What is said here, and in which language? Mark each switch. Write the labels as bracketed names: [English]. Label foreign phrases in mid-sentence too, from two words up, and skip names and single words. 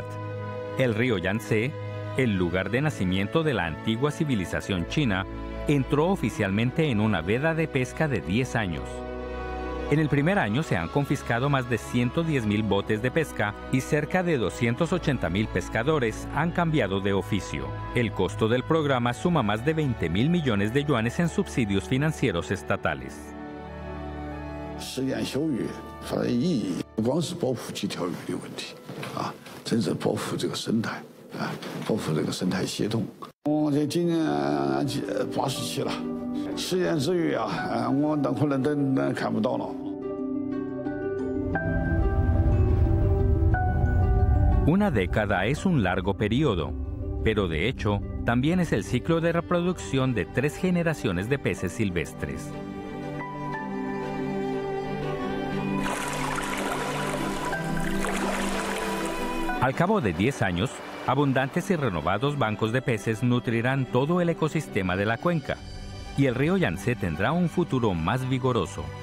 [Spanish] El río Yangtze, el lugar de nacimiento de la antigua civilización china, entró oficialmente en una veda de pesca de 10 años. En el primer año se han confiscado más de 110.000 botes de pesca y cerca de 280.000 pescadores han cambiado de oficio. El costo del programa suma más de 20.000 millones de yuanes en subsidios financieros estatales. [Chinese] 实验休渔它的意义不光是保护几条鱼的问题啊，真正保护这个生态啊，保护这个生态系统。我这今年87了。实验之余啊，我可能等看不到了。 [Spanish] Una década es un largo periodo, pero de hecho también es el ciclo de reproducción de 3 generaciones de peces silvestres. Al cabo de 10 años, abundantes y renovados bancos de peces nutrirán todo el ecosistema de la cuenca, y el río Yangtze tendrá un futuro más vigoroso.